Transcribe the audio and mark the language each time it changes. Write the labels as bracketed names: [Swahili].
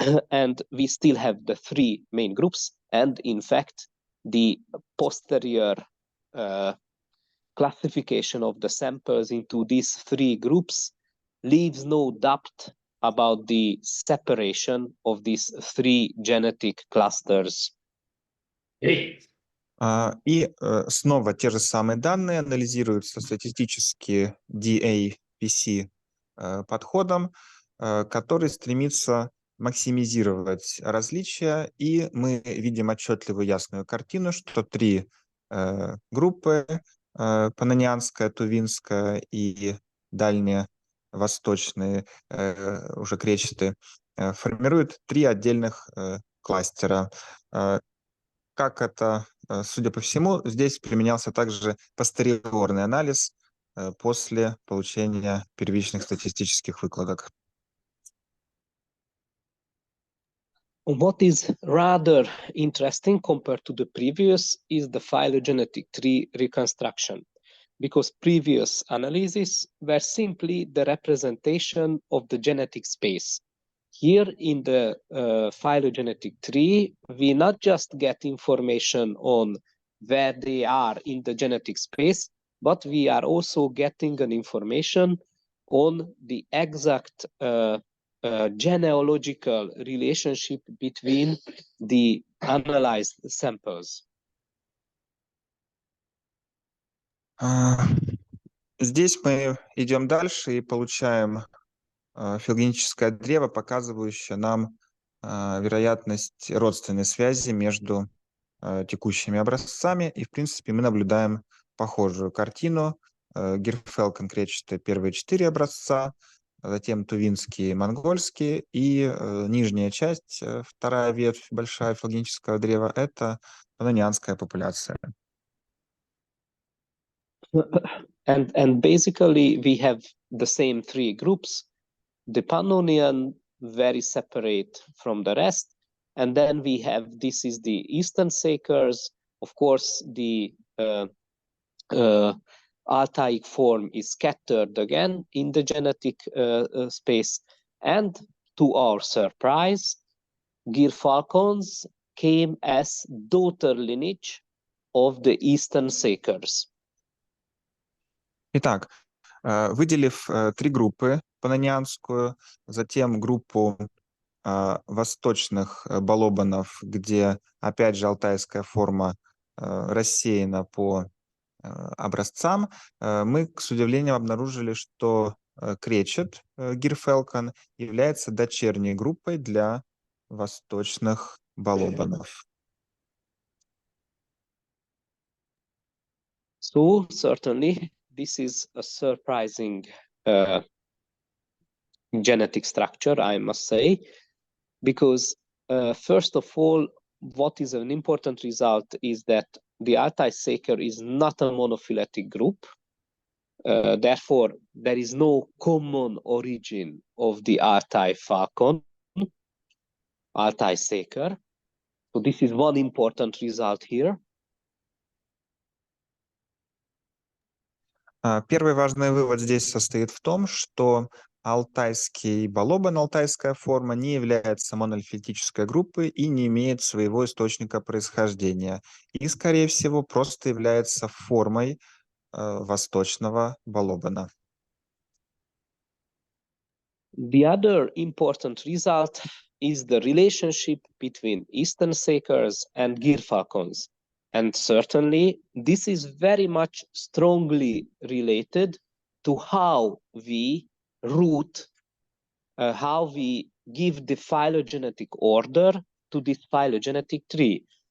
[English] And we still have the 3 main groups. And in fact, the posterior classification of the samples into these 3 groups leaves no doubt about the separation of these 3 genetic clusters. [Russian] И снова те же самые данные анализируются статистически DAPC подходом, который стремится максимизировать различия, и мы видим отчетливую ясную картину, что 3 группы, паннонянская, тувинская и дальневосточные, уже кречеты, формируют 3 отдельных кластера. Как это, судя по всему, здесь применялся также постериорный анализ после получения первичных статистических выкладок. [English] What is rather interesting compared to the previous is the phylogenetic tree reconstruction, because previous analyses were simply the representation of the genetic space. Here in the phylogenetic tree, we not just get information on where they are in the genetic space, but we are also getting an information on the exact genealogical relationship between the analyzed samples. [Russian] Здесь мы идем дальше и получаем филогенетическое древо, показывающее нам вероятность родственной связи между текущими образцами. И, в принципе, мы наблюдаем похожую картину. Гирфелкон кречетые первые 4 образца, затем тувинские, монгольские, и нижняя часть, вторая ветвь, большая филогенетического древа, это паннонянская популяция. [English] And basically we have the same 3 groups, the Pannonian, very separate from the rest, and then we have, this is the Eastern Sakers, of course the Altaic form is scattered again in the genetic space, and to our surprise, Gyrfalcons came as daughter lineage of the Eastern Sakers. [Russian] Итак, выделив 3 группы, паннонянскую, затем группу восточных балобанов, где, опять же, алтайская форма рассеяна по образцам, мы с удивлением обнаружили, что кречет Гирфелкон является дочерней группой для восточных балобанов. [English] So certainly this is a surprising genetic structure, I must say, because first of all, what is an important result is that the Altai Saker is not a monophyletic group. Therefore, there is no common origin of the Altai falcon, Altai Saker. So this is one important result here. [Russian] Первый важный вывод здесь состоит в том, что алтайский балобан, алтайская форма, не является монолитической группой и не имеет своего источника происхождения. И, скорее всего, просто является формой восточного балобана. [English] The other important result is the relationship between Eastern Sakers and Gyrfalcons. And certainly, this is very much strongly related to how we root, how we give the phylogenetic order to this phylogenetic tree.